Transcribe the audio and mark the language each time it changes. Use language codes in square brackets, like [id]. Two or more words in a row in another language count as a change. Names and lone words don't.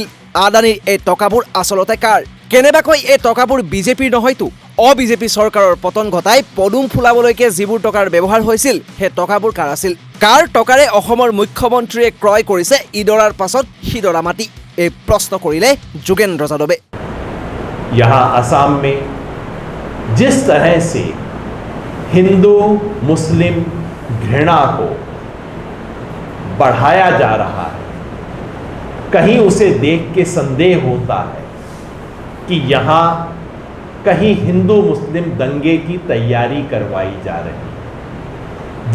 [as] আদানীৰ এই টকাবোৰ আচলতে কাৰ? কেনেবাকৈ এই টকাবোৰ বিজেপিৰ নহয়তো? অবিজেপি চৰকাৰৰ পতন ঘটাই পদুম ফুলাবলৈকে যিবোৰ টকাৰ ব্যৱহাৰ হৈছিল, সেই টকাবোৰ কাৰ আছিল? কাৰ টকাৰে অসমৰ মুখ্যমন্ত্ৰীয়ে ক্ৰয় কৰিছে ইডৰাৰ পাছত সিডৰা মাটি? এই প্ৰশ্ন কৰিলে যোগেন্দ্ৰ যাদৱে। [hi] यहाँ असम में जिस तरह से हिंदू मुस्लिम घृणा को बढ़ाया जा रहा है, कहीं उसे देख के संदेह होता है कि यहाँ कहीं हिंदू मुस्लिम दंगे की तैयारी करवाई जा रही है।